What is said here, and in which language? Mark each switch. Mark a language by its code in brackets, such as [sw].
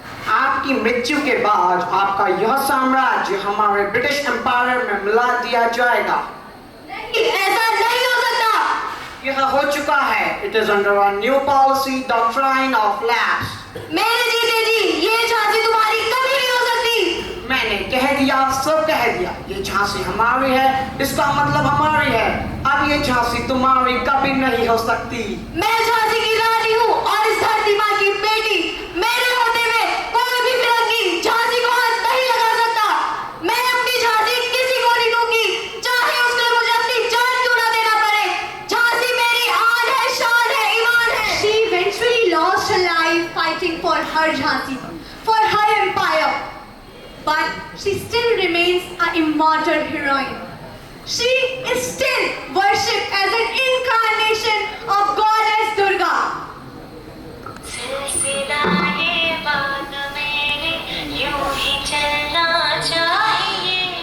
[hi] आपकी मृत्यु के बाद आपका यह साम्राज्य हमारे ब्रिटिश एम्पायर में मिला दिया जाएगा। नहीं, ऐसा नहीं हो सकता। यह हो चुका है। [en] It is under a new policy, doctrine of lapse. [hi] मेरे जीते जी, ये झांसी तुम्हारी कभी नहीं हो सकती। मैंने कह दिया, सब कह दिया। ये झांसी हमारी है, इसका मतलब हमारी है। अब ये झांसी तुम्हारी कभी नहीं हो सकती। मैं झांसी की रानी हूँ और इस धरती माँ की बेटी। मेरे होते हुए कोई भी फिरंगी झांसी को हाथ नहीं लगा सकता। मैं अपनी झांसी किसी को नहीं दूंगी, चाहे उसके लिए मुझे अपनी जान क्यों ना देना पड़े। झांसी मेरी आन है, शान है, ईमान है। [en] She eventually lost her life fighting for her Jhansi, for her empire. But she still remains an immortal heroine. She is still worshipped as an incarnation of goddess Durga. [hi] सिलसिलाए बात मेरे यूं ही चलना चाहिए।